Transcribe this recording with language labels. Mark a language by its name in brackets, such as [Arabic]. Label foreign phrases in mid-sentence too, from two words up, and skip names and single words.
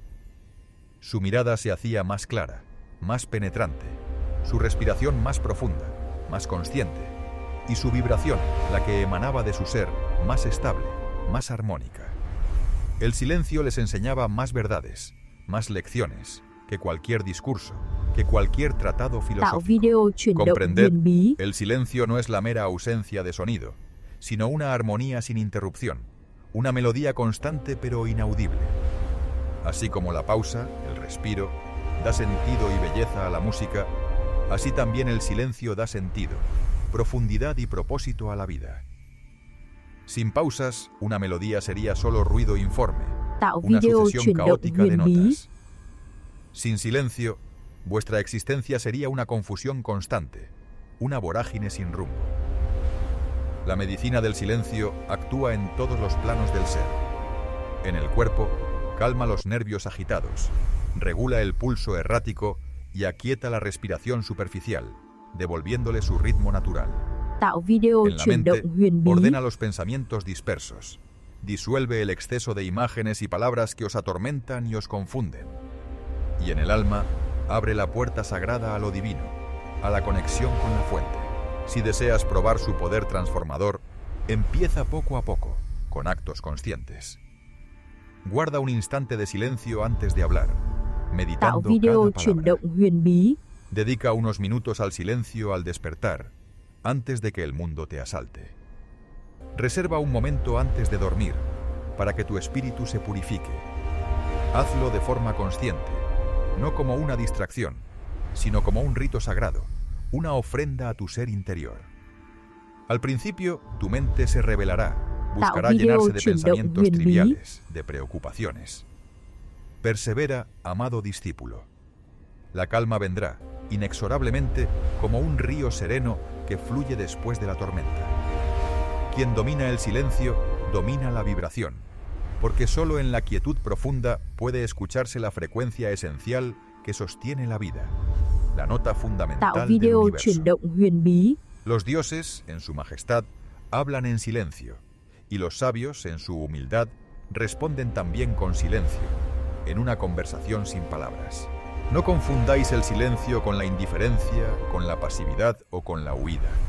[Spanish] Su mirada se hacía más clara, más penetrante, su respiración más profunda, más consciente, y su vibración, la que emanaba de su ser, más estable, más armónica. El silencio les enseñaba más verdades, más lecciones, que cualquier discurso, que cualquier tratado [Vietnamese] Tạo [Spanish] filosófico. [Vietnamese] video chuyển động [Spanish] Comprended, [Vietnamese] huyền bí. [Spanish] el silencio no es la mera ausencia de sonido, sino una armonía sin interrupción, una melodía constante pero inaudible. Así como la pausa, el respiro, da sentido y belleza a la música, así también el silencio da sentido, profundidad y propósito a la vida. Sin pausas, una melodía sería solo ruido informe, [Vietnamese] Tạo [Spanish] una [Vietnamese] video [Spanish] sucesión [Vietnamese] chuyển động [Spanish] caótica de [Vietnamese] huyền bí. [Spanish] notas. Sin silencio, vuestra existencia sería una confusión constante, una vorágine sin rumbo. La medicina del silencio actúa en todos los planos del ser. En el cuerpo, calma los nervios agitados, regula el pulso errático y aquieta la respiración superficial, devolviéndole su ritmo natural. [Vietnamese] Tạo video [Spanish] En la [Vietnamese] chuyển [Spanish] mente, [Vietnamese] động huyền bí. [Spanish] ordena los pensamientos dispersos, disuelve el exceso de imágenes y palabras que os atormentan y os confunden. Y en el alma, abre la puerta sagrada a lo divino, a la conexión con la fuente. Si deseas probar su poder transformador, empieza poco a poco, con actos conscientes. Guarda un instante de silencio antes de hablar, [Vietnamese] Tạo [Spanish] meditando [Vietnamese] video [Spanish] cada [Vietnamese] chuyển [Spanish] palabra. [Vietnamese] động huyền bí. [Spanish] Dedica unos minutos al silencio al despertar, antes de que el mundo te asalte. Reserva un momento antes de dormir, para que tu espíritu se purifique. Hazlo de forma consciente, no como una distracción, sino como un rito sagrado, una ofrenda a tu ser interior. Al principio, tu mente se rebelará, buscará [Vietnamese] Tạo video [Spanish] llenarse de [Vietnamese] chuyển động [Spanish] pensamientos [Vietnamese] huyền bí. [Spanish] triviales, de preocupaciones. Persevera, amado discípulo. La calma vendrá, inexorablemente, como un río sereno que fluye después de la tormenta. Quien domina el silencio, domina la vibración, porque solo en la quietud profunda puede escucharse la frecuencia esencial que sostiene la vida, la nota [Vietnamese] Tạo [Spanish] fundamental del [Vietnamese] video [Spanish] universo. [Vietnamese] chuyển động huyền bí. [Spanish] Los dioses, en su majestad, hablan en silencio, y los sabios, en su humildad, responden también con silencio, en una conversación sin palabras. No confundáis el silencio con la indiferencia, con la pasividad o con la huida.